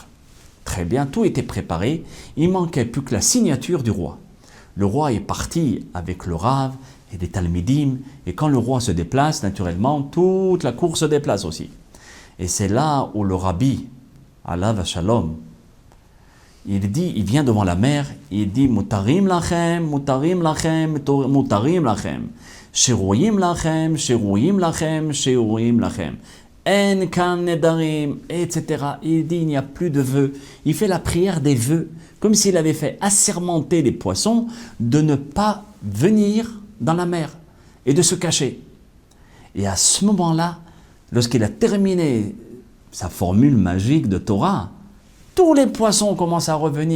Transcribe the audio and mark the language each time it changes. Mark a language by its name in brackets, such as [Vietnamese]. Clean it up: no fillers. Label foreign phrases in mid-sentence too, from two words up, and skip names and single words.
[French] Très bien, tout était préparé, il manquait plus que la signature du roi. Le roi est parti avec le Rav et les Talmidim, et quand le roi se déplace, naturellement, toute la cour se déplace aussi. Et c'est là où le Rabbi, [Hebrew] עליו השלום, [French] il vient devant la mer, il dit [Hebrew] מותרים לכם מותרים לכם מותרים לכם שרויים לכם שרויים לכם שרויים לכם, shiroyim lachem, shiroyim lachem. אין כאן נדרים, etc. [French] Il dit il n'y a plus de vœux. Il fait la prière des vœux, comme s'il avait fait assermenter les poissons de ne pas venir dans la mer et de se cacher. Et à ce moment-là, lorsqu'il a terminé sa formule magique de Torah, tous les poissons commencent à revenir.